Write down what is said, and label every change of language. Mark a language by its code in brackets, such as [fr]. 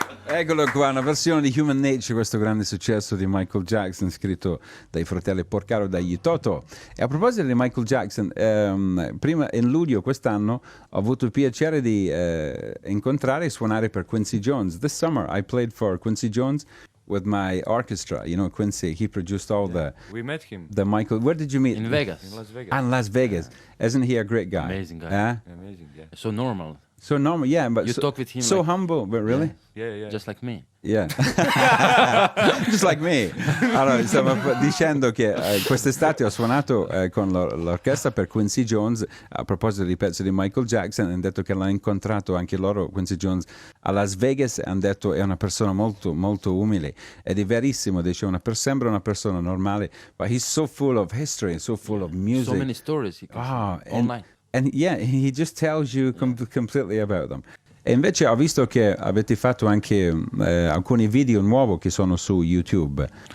[it] Eccolo qua, una versione di Human Nature, questo grande successo di Michael Jackson, scritto dai fratelli Porcaro e dagli Toto. E a proposito di Michael Jackson, prima in luglio quest'anno ho avuto il piacere di incontrare e suonare per Quincy Jones. [en] This summer I played for Quincy Jones with my orchestra. You know, Quincy, he produced all We met him. the Michael. Where did you meet? In Vegas. In Las Vegas. In Las Vegas. Yeah. Isn't he a great guy? Amazing guy. Amazing, yeah. So normal. So normal, yeah, but you talk with him so like, humble, but really? Yeah. Just like me. Yeah. Just like me. [it] Allora, stavo dicendo che quest'estate ho suonato con l'orchestra per Quincy Jones a proposito di pezzi di Michael Jackson, hanno detto che l'hanno incontrato anche loro, Quincy Jones, a Las Vegas, e hanno detto è una persona molto, molto umile. Ed è verissimo, dice, sembra una persona normale, [en] but he's so full of history, so full of music. So many stories he can online. And yeah, he just tells you completely about them. [it] E invece ho visto che avete fatto anche alcuni video nuovi che sono su YouTube.